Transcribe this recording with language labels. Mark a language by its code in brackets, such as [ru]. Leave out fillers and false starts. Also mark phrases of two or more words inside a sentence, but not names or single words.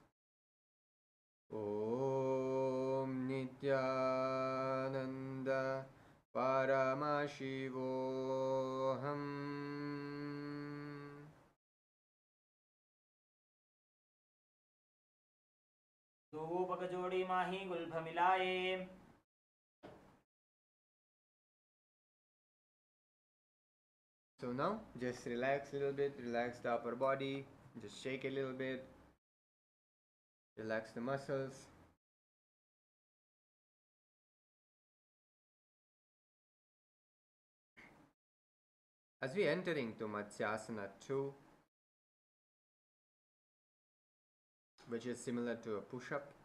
[sa] ॐ नित्यानन्द परमशिवोऽहम्. [hi] दो पगजोड़ी माही गुल्भ मिलाए. [en] So now just relax a little bit, relax the upper body, just shake a little bit, relax the muscles. As we enter into Matsyasana 2, which is similar to a push-up,